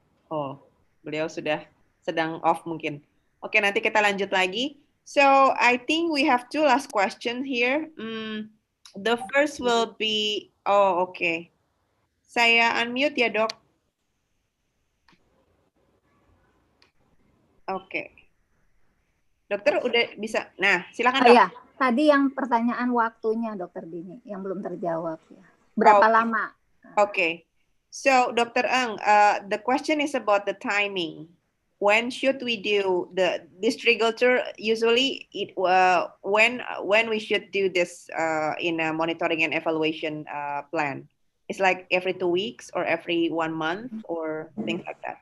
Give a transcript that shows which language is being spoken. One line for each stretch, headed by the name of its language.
Indonesian: Oh, beliau sudah sedang off mungkin. Oke, nanti kita lanjut lagi.
English: So I think we have 2 last questions here. The first will be, okay.
Indonesian: Saya unmute ya Dok. Oke. Dokter udah bisa. Nah, silakan Dok. Iya, tadi yang pertanyaan waktunya Dokter Dini yang belum terjawab ya. Berapa lama?
English: Okay. So Dr. Ang, the question is about the timing. When should we do this trigger tool? Usually, when we should do this in a monitoring and evaluation plan? It's like every 2 weeks or every 1 month or things like that.